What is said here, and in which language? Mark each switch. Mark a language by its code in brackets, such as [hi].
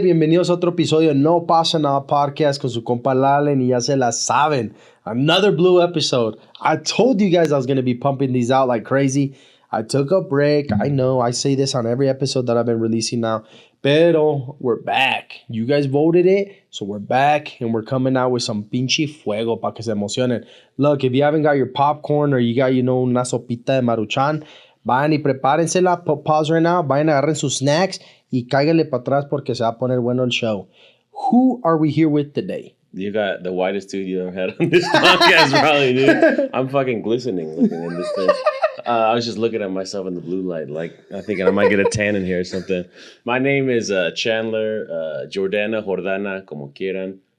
[es] Bienvenidos a otro episodio de No Pasa Nada Podcast con su compa Lalen y ya se la saben. [en] Another blue episode. I told you guys I was going to be pumping these out like crazy. I took a break. I know I say this on every episode that I've been releasing now. Pero we're back. You guys voted it, so we're back and we're coming out with some [es] pinche fuego para que se emocionen. [en] Look, if you haven't got your popcorn or you got, [es] una sopita de maruchan, vayan y prepárensela. [en] Pause right now. [es] Vayan, agarren sus snacks y cáiganle para atrás porque se va a poner bueno el show. [en] Who are we here with today? You got the whitest dude you ever had on this podcast, probably, dude. I'm fucking glistening looking in this thing. I was just looking at myself in the blue light, like I'm thinking I might get a tan in here or something. My name is Chandler, Jordana, [es] como quieran.